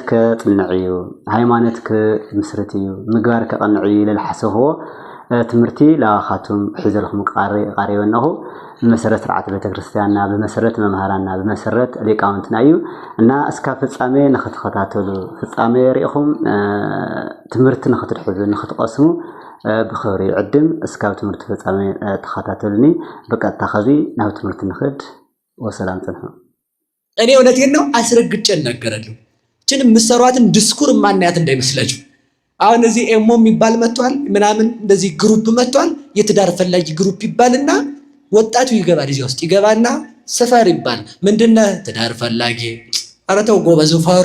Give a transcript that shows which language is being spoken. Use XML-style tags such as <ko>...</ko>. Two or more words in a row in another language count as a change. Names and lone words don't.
<ti>ከጽንዕ እዩ ሃይማኖት ክምስርት እዩ ምግባር ከቐንዕ እዩ ኢለ ዝሓሰብዎ ትምህርቲ ላኻቱም ሒዘልኩም ቀሪበናኹ በመሰረት ስርዓት ቤተክርስቲያንና በመሰረት መምሃራና በመሰረት ሊቃውንትና እዩ እና እስከ ፍጻሜ ንኽትከታተሉ ፍጻሜ ሪኢኹም ትምህርቲ ንኽትሕዙ ንኽትቀስሙ ብኽብሪ ይዕድም። እስከ ትምህርቲ ፍጻሜ ተኸታተሉኒ። በቀጥታ ከዚ ናብ ትምህርቲ ንኽድ ወሰላም ጽንሑ።</ti> <am>እኔ እውነቴን ነው አስረግጬ እናገራለሁ። እችን የምትሰሯትን ዲስኩር ማናያት እንዳይመስላችሁ። አሁን እዚህ ኤሞ የሚባል መጥቷል፣ ምናምን እንደዚህ ግሩፕ መጥቷል። የትዳር ፈላጊ ግሩፕ ይባልና ወጣቱ ይገባል። እዚህ ውስጥ ይገባና ሰፈር ይባል ምንድነው ትዳር ፈላጊ። ኧረ ተው ጎበዝ ፈሩ</am>